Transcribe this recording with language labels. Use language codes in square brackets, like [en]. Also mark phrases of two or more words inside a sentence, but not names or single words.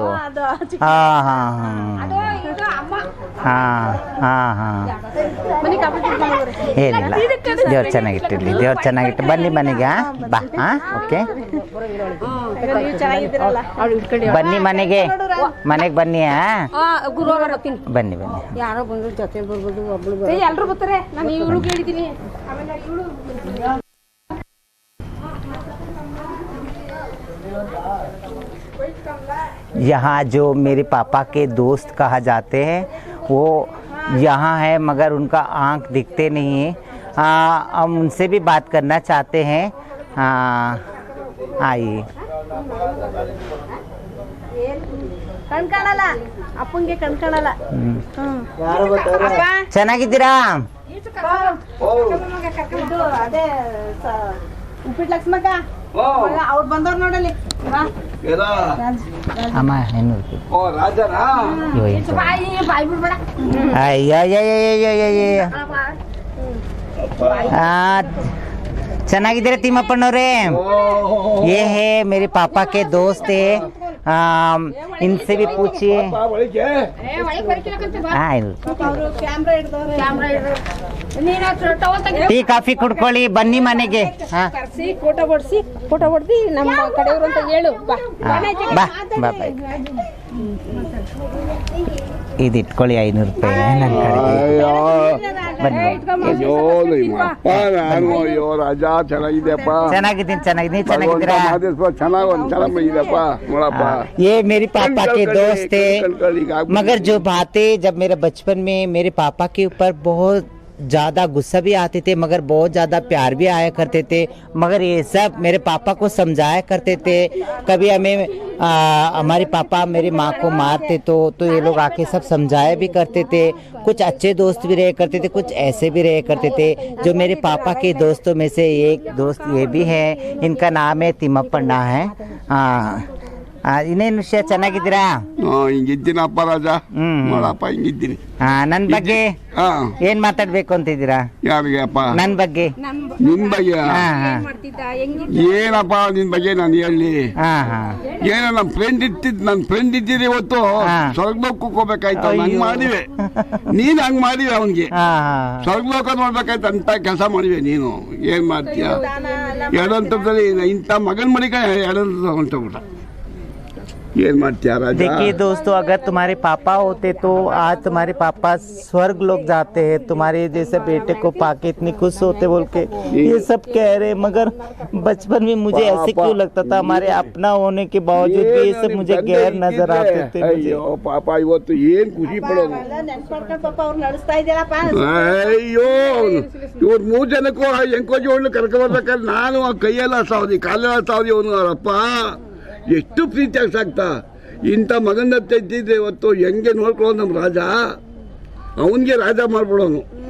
[kn] ಹಾ ಹಾ ಹಾ ಹಾ ಹಾ ಏನಿಲ್ಲ, ದೇವ್ರು ಚೆನ್ನಾಗಿಟ್ಟಿರ್ಲಿ, ದೇವ್ರು ಚೆನ್ನಾಗಿಟ್ಟು ಬನ್ನಿ ಮನೆಗೆ। ಬಾ ಹಾ ಓಕೆ ಬನ್ನಿ ಮನೆಗೆ ಬನ್ನಿ। ಗುರುವಾರ ಬರ್ತೀನಿ, ಬನ್ನಿ ಯಾರೋ ಬಂದ್ರು ಜೊತೆ ಬರ್ಬೋದು, ಒಬ್ಳು ಎಲ್ರು ಬರ್ತಾರೆ। ನಾನು ಇವಳು ಹೇಳಿದ್ದೀನಿ, ಆಮೇಲೆ ಇವಳು [hi] यहाँ जो मेरे पापा के दोस्त कहा जाते हैं वो यहाँ है, मगर उनका आँख दिखते नहीं है। हम उनसे भी बात करना चाहते हैं। आइए। [kn] ಕಣ್ಕಾಣಲ್ಲ ಅಪ್ಪಂಗೆ ಕಣ್ಕಾಣಲ್ಲ. ಚೆನ್ನಾಗಿದ್ದೀರಾ? ಅದೇ ಉಪ್ಪಿಟ್ಟು ಲಕ್ಷ್ಮಕ್ಕ ಅವ್ರು ಬಂದವ್ರು ನೋಡಲಿ. ಅಮ್ಮ ಏನು ಚೆನ್ನಾಗಿದ್ದೀರಾ ತಿಮ್ಮಪ್ಪನವ್ರೆ? [hi] ये है मेरे पापा के दोस्त है, इनसे भी पूछिए। [en] tea coffee [kn] ಕುಡ್ಕೊಳ್ಳಿ, ಬನ್ನಿ ಮನೆಗೆ। ಫೋಟೋ ಹೊಡ್ಸಿ ನಮ್ಮ ಕಡೆಯವರು ಅಂತ ಹೇಳು. ಬಾ ಇದು ಇಟ್ಕೊಳ್ಳಿ 500 ರೂಪಾಯಿ ನನ್ನ ಕಡೆಗೆ। ಚೆನ್ನಾಗಿದ್ದೀರಾ? [hi] ये मेरे पापा के दोस्त थे, मगर जो बातें जब मेरे बचपन में मेरे पापा के ऊपर बहुत ज़्यादा गुस्सा भी आते थे, मगर बहुत ज़्यादा प्यार भी आया करते थे। मगर ये सब मेरे पापा को समझाया करते थे। कभी हमें हमारे पापा मेरी माँ को मारते तो ये लोग आके सब समझाया भी करते थे। कुछ अच्छे दोस्त भी रहे करते थे, कुछ ऐसे भी रहे करते थे। जो मेरे पापा के दोस्तों में से एक दोस्त ये भी है, इनका नाम है तिಮ್ಮಪ್ಪಣ್ಣ है। [kn] ಇನ್ನೇನು ವಿಷಯ? ಚೆನ್ನಾಗಿದ್ದೀರಾ? ಹಿಂಗಿದ್ದೀನಪ್ಪ ರಾಜ, ನೋಡಪ್ಪ ಹಿಂಗಿದ್ದೀನಿ. ನನ್ನ ಬಗ್ಗೆ ಏನ್ ಮಾತಾಡ್ಬೇಕು ಅಂತಿದ್ದೀರಾ? ಯಾರಿಗೆ ಅಪ್ಪ? ನನ್ನ ಬಗ್ಗೆ. ನಿನ್ ಬಗ್ಗೆ ಏನಪ್ಪ? ನಿನ್ ಬಗ್ಗೆ ನಾನು ಹೇಳಿ ಏನೋ ನನ್ನ ಫ್ರೆಂಡ್ ಇದ್ದೀರಿ ಇವತ್ತು ಸ್ವರ್ಗಲೋಕ ಹೋಗ್ಬೇಕಾಯ್ತು, ಹಂಗ್ ಮಾಡಿವೆ ನೀನ್, ಹಂಗ್ ಮಾಡಿವೆ ಅವನ್ಗೆ ಸ್ವರ್ಗಲೋಕ ನೋಡ್ಬೇಕಾಯ್ತು ಅಂತ ಕೆಲಸ ಮಾಡಿವೆ ನೀನು. ಏನ್ ಮಾಡ್ತೀಯ? ಎರಡಂತದಲ್ಲಿ ಇಂಥ ಮಗನ್ ಮಡಿಕ ಎರಡಂತ ಹೊಂಟೋಗ್ಬಿಟ್ಟ. ಏನ್ ಮಾಡ್ತೀಯ ರಾಜ? [hi] देखिए दोस्तों, अगर तुम्हारे पापा होते तो आज तुम्हारे पापा स्वर्ग लोग जाते हैं, तुम्हारे जैसे बेटे को पाके इतनी खुश होते बोल के ये सब कह रहे। मगर बचपन में मुझे ऐसे क्यों लगता था, हमारे अपना होने के बावजूद भी ये सब मुझे गैर नजर आते थे मुझे। [kn] ಅಯ್ಯೋ ಪಾಪ, ಇವತ್ತು ಏನ್ ಖುಷಿ ಪಡೋದು. ನೆನ್ಸ್ಕೊಳ್ಕೊಂಡು ಪಾಪ ಅವ್ರು ನಡೆಸ್ತಾ ಇದ್ದೀರಪ್ಪ. ಅಯ್ಯೋ ಇವ್ರು 3 ಜನಕ್ಕೂ ಎಂಕೋ ಜೋಡ್ಲು ಕರ್ಕೊಂಡ್ಬರ್ಬೇಕಾದ್ರೆ ನಾನು ಆ ಕೈಯೆಲ್ಲ ಸಾವ್ದಿ ಕಾಲೆಲ್ಲ ಸಾವ್ದಿ ಅವನು ಅವರಪ್ಪ ಎಷ್ಟು ಪ್ರೀತಿಯಾಗಿ ಸಾಕ್ತಾ. ಇಂಥ ಮಗನ ತೆಗ್ದಿದ್ರೆ ಇವತ್ತು ಹೆಂಗೆ ನೋಡ್ಕೊಳ್ಳೋ ನಮ್ಮ ರಾಜ, ಅವನಿಗೆ ರಾಜ ಮಾಡ್ಬಿಡೋನು.